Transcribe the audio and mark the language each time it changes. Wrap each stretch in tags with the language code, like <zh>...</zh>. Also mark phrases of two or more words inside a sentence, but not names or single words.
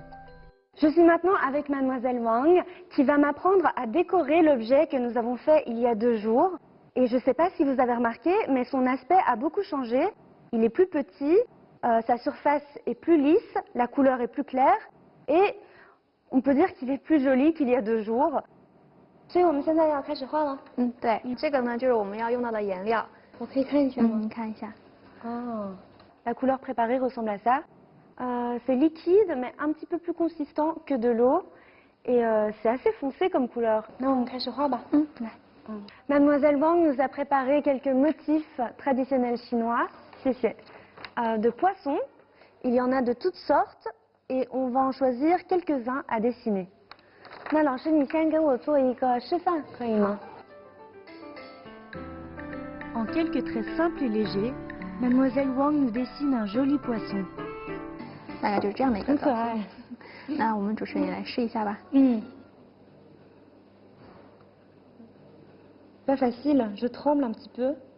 <fr>Je suis maintenant avec Mademoiselle Wang qui va m'apprendre à décorer l'objet que nous avons fait il y a 2 jours. Et je ne sais pas si vous avez remarqué, mais son aspect a beaucoup changé. Il est plus petit, sa surface est plus lisse, la couleur est plus claire et on peut dire qu'il est plus joli qu'il y a 2 jours.</fr> <zh>所以我们现在要开始画了。对，这个呢就是我们要用到的颜料。我可以看一下吗？你看一下。 Oh.</zh> <fr>La couleur préparée ressemble à ça. C'est liquide mais un petit peu plus consistant que de l'eau et c'est assez foncé comme couleur.</fr> <zh>那我们开始画吧。来。</zh> <fr>Mademoiselle Wang nous a préparé quelques motifs traditionnels chinois. C'est de poissons. Il y en a de toutes sortes et on va en choisir quelques-uns à dessiner.</fr> <zh>那老师，你先给我做一个示范，可以吗？</zh> <fr>En quelques traits simples et légers, Mademoiselle Wang nous dessine un joli poisson.</fr> <zh>大概就是这样的一个很可爱。那我们主持人也来试一下吧。</zh> <fr>Pas facile, je tremble un petit peu.</fr>